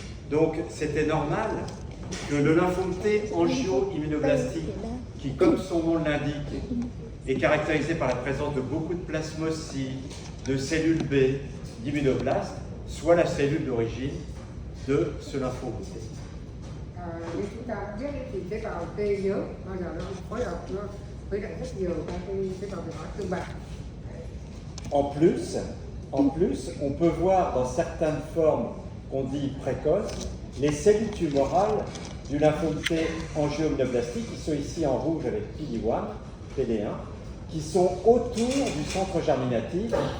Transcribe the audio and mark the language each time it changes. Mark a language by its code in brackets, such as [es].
[fr] Donc, c'était normal que le lymphome T angio-immunoblastique, qui, comme son nom l'indique, est caractérisé par la présence de beaucoup de plasmocytes, de cellules B, d'immunoblastes, soit la cellule d'origine de ce lymphome T. [vi] Như chúng ta đã biết thì tế bào T nhớ bao giờ nó phối hợp nó với lại rất nhiều các cái tế bào tương bạn. [fr] En plus, on peut voir dans certaines formes qu'on dit précoces, les cellules tumorales du lymphome T angio-immunoblastique, qui sont ici en rouge avec PD1, qui sont autour du centre germinatif